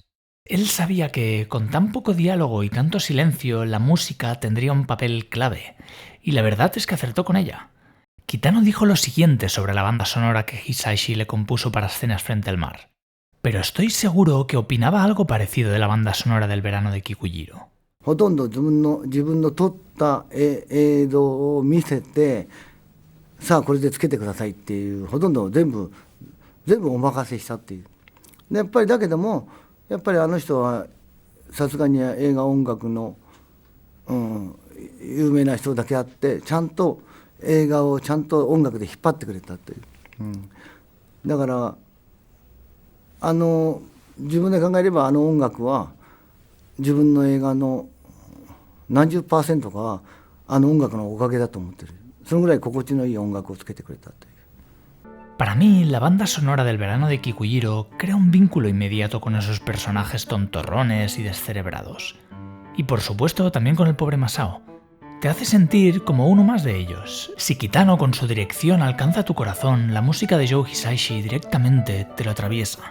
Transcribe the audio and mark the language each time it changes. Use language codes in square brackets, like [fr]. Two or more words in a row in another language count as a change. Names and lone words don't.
[es] Él sabía que, con tan poco diálogo y tanto silencio, la música tendría un papel clave, y la verdad es que acertó con ella. Kitano dijo lo siguiente sobre la banda sonora que Hisaishi le compuso para escenas frente al mar. Pero estoy seguro que opinaba algo parecido de la banda sonora del verano de Kikujiro. [ja] ほとんど自分の撮った映像を見せて、さあこれでつけてくださいっていう、ほとんど全部お任せしたっていう。でやっぱりだけども、やっぱりあの人はさすがに映画音楽の、有名な人だけあって、ちゃんと映画をちゃんと音楽で引っ張ってくれたっていう。だから自分で考えればあの音楽は自分の映画の何十%かはあの音楽のおかげだと思ってる。そのぐらい心地のいい音楽をつけてくれたという。 [es] Para mí, la banda sonora del verano de Kikujiro crea un vínculo inmediato con esos personajes tontorrones y descerebrados. Y por supuesto también con el pobre Masao. Te hace sentir como uno más de ellos. Si Kitano con su dirección alcanza tu corazón, la música de Joe Hisaishi directamente te lo atraviesa.